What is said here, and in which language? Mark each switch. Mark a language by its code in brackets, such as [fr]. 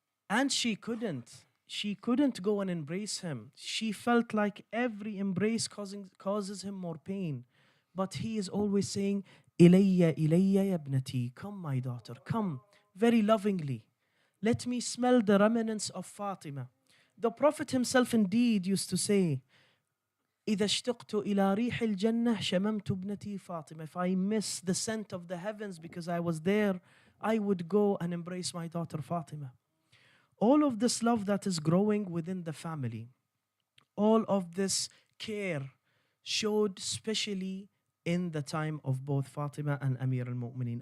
[en] And she couldn't go and embrace him. She felt like every embrace causes him more pain. But he is always saying, Ilayya, Ilayya yabnati, come my daughter, come, very lovingly. Let me smell the remnants of Fatima. The Prophet himself indeed used to say, [ar] إذا اشتقت إلى ريح الجنة شممت ابنتي فاطمة. [en] If I miss the scent of the heavens because I was there, I would go and embrace my daughter Fatima. All of this love that is growing within the family, all of this care showed especially in the time of both Fatima and Amir al-Mu'mineen.